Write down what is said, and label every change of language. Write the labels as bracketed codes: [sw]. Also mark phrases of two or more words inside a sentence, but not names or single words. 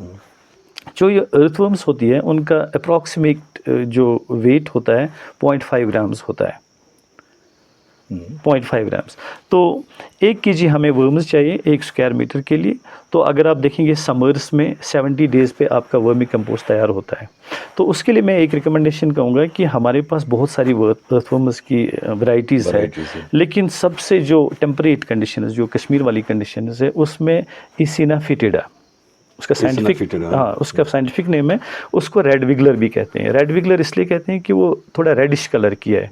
[ur] جو یہ [en] earth worms [ur] ہوتی ہے ان کا اپروکسیمیٹ جو ویٹ ہوتا ہے 0.5 گرامز ہوتا ہے. 0.5 گرامز. تو 1 kg ہمیں ورمز چاہیے 1 اسکوائر میٹر کے لیے. تو اگر آپ دیکھیں گے سمرس میں 70 ڈیز پہ آپ کا [en] vermi compost [ur] تیار ہوتا ہے. تو اس کے لیے میں ایک ریکمنڈیشن کہوں گا کہ ہمارے پاس بہت ساری [en] earth worms [ur] کی ورائٹیز ہے، لیکن سب سے جو [en] temperate conditions, [ur] جو کشمیر والی کنڈیشنز ہے، اس میں ایسینا فیٹیڈا اس کا [en] scientific name [ur] ہے. اس کو [en] red wiggler [ur] بھی کہتے ہیں. [en] red wiggler [ur] اس لیے کہتے ہیں کہ وہ تھوڑا [en] reddish colour [ur] کی ہے.